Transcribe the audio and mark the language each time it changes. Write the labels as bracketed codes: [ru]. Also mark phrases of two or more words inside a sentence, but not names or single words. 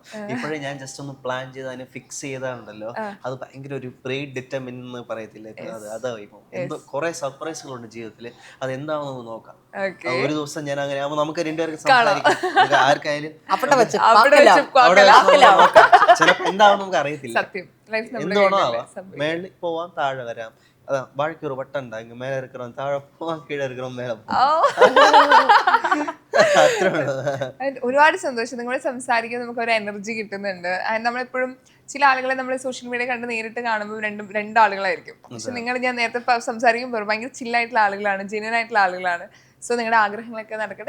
[ml] ഇപ്പോഴേ ഞാൻ ജസ്റ്റ് ഒന്ന് പ്ലാൻ ചെയ്ത് അതിനെ ഫിക്സ് ചെയ്താണല്ലോ, അത് ഭയങ്കര ഒരു [en] pre determine [ml] എന്ന് പറയത്തില്ലേ, അതായിപ്പോ എന്തോ കുറെ സർപ്രൈസുകളുണ്ട് ജീവിതത്തില്. അത് എന്താണെന്ന് നോക്കാം. ഒരു ദിവസം ഞാൻ അങ്ങനെ ആവുമ്പോ നമുക്ക് 2 പേർക്ക് സംസാരിക്കാം. ആർക്കായാലും ചിലപ്പോ എന്താവും നമുക്ക് അറിയത്തില്ല. എന്താണോ ആവാം. മേളിൽ പോവാം, താഴെ വരാം. [ta] அதான் வாழ்க்கை ஒரு வட்டம் தான். இங்க மேல இருக்கிறோம் தாழെ போவோம், கீழே இருக்கிறோம் மேல போவோം. [ml] ഒരുപാട് സന്തോഷം. നിങ്ങളോട് സംസാരിക്കാൻ നമുക്ക് ഒരു എനർജി കിട്ടുന്നുണ്ട്. നമ്മളെപ്പോഴും ചില ആളുകളെ നമ്മൾ [en] social media [ml] കണ്ട് നേരിട്ട് കാണുമ്പോൾ രണ്ടാളുകളായിരിക്കും. പക്ഷെ നിങ്ങൾ ഞാൻ നേരത്തെ സംസാരിക്കുമ്പോൾ ഭയങ്കര ചില്ലായിട്ടുള്ള ആളുകളാണ്, ജെന്യുവൻ ആയിട്ടുള്ള ആളുകളാണ്. സോ നിങ്ങളുടെ ആഗ്രഹങ്ങളൊക്കെ നടക്കട്ടെ.